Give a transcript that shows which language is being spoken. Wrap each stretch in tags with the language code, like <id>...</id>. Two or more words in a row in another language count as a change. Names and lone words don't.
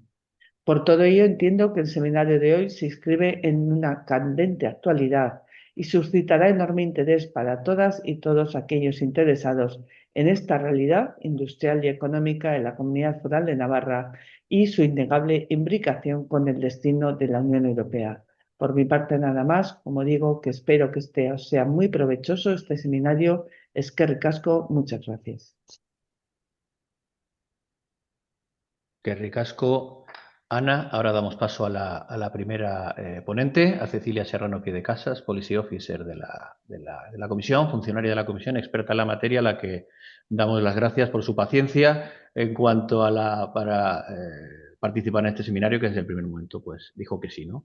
<es>Por todo ello, entiendo que el seminario de hoy se inscribe en una candente actualidad y suscitará enorme interés para todas y todos aquellos interesados en esta realidad industrial y económica de la Comunidad Foral de Navarra y su innegable imbricación con el destino de la Unión Europea. Por mi parte, nada más, como digo, que espero que sea muy provechoso este seminario.</es> <eu>Eskerrik asko,</eu> <es>muchas gracias.</es> <eu>Qué ricasco, Ana.</eu> <es>Ahora damos paso a la primera ponente, a Cecilia Serrano Piedecasas,</es> <en>Policy Officer</en> <es>de la Comisión, funcionaria de la Comisión, experta en la materia, a la que damos las gracias por su paciencia en cuanto a para participar en este seminario, que desde el primer momento pues dijo que sí, ¿no?</es>